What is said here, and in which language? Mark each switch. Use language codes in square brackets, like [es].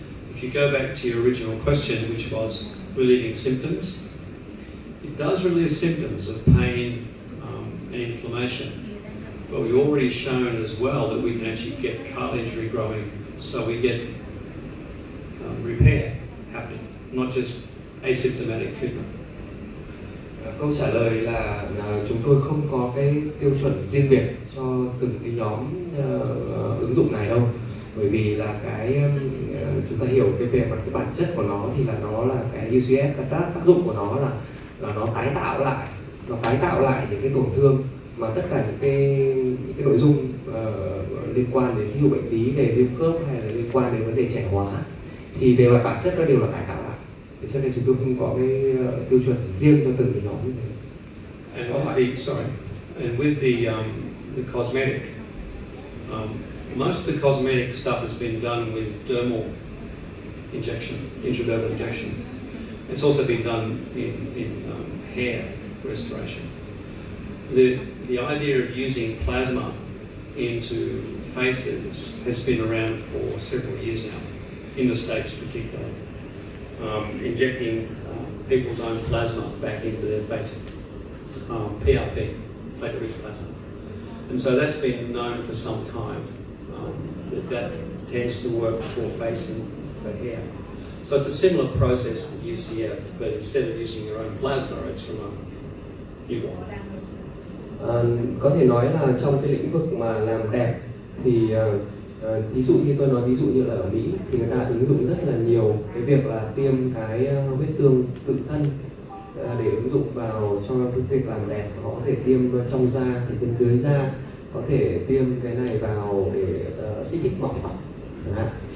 [en] If you go back to your original question, which was relieving symptoms, it does relieve symptoms of pain and inflammation. But we've already shown as well that we can actually get cartilage regrowing, so we get repair happening, not just asymptomatic treatment. [vi] Câu trả lời là chúng tôi không có cái tiêu chuẩn riêng biệt cho từng cái nhóm ứng dụng này đâu, bởi vì là cái chúng ta hiểu cái về mặt cái bản chất của nó thì là nó là cái UCF, cái tác dụng của nó là nó tái tạo lại những cái tổn thương, mà tất cả những cái nội dung liên quan đến ví dụ bệnh lý về viêm khớp hay là liên quan đến vấn đề trẻ hóa thì về mặt bản chất nó đều là tái tạo lại. Cho nên chúng tôi không có cái tiêu chuẩn riêng cho từng cái nhóm như thế. [en] And with the cosmetic, most of the cosmetic stuff has been done with dermal injection, intradermal injection. It's also been done in hair restoration. The idea of using plasma into faces has been around for several years now, in the States particularly. Injecting people's own plasma back into their face, PRP, platelet-rich plasma. And so that's been known for some time, that tends to work for face and for hair. So it's a similar process to UCF, but instead of using your own plasma, it's from a newborn. [vi] Có thể nói là trong cái lĩnh vực mà làm đẹp thì ví dụ như tôi nói ví dụ như là ở Mỹ thì người ta ứng dụng rất là nhiều cái việc là tiêm cái vết thương tự thân để ứng dụng vào cho cái việc làm đẹp. Họ có thể tiêm trong da, thì tiêm dưới da, có thể tiêm cái này vào để kích thích mọc tóc chẳng hạn.